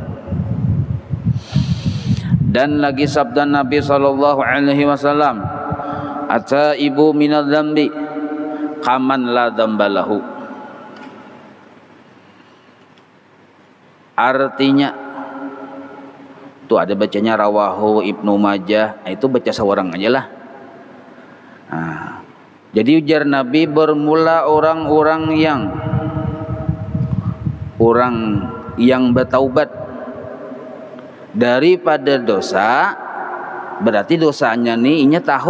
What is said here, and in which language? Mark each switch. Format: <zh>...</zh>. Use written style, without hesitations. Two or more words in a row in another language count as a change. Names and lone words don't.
<bjn>Dan lagi sabda Nabi SAW,</bjn> <ar>التائب من الذنب كمن لا ذنب له.</ar> <bjn>Artinya tuh ada bacanya</bjn> <ar>رواه ابن ماجه,</ar> <bjn>itu baca seorang aja lah. Jadi ujar Nabi, bermula orang yang bertaubat daripada dosa, berarti dosanya nih inya tahu</bjn>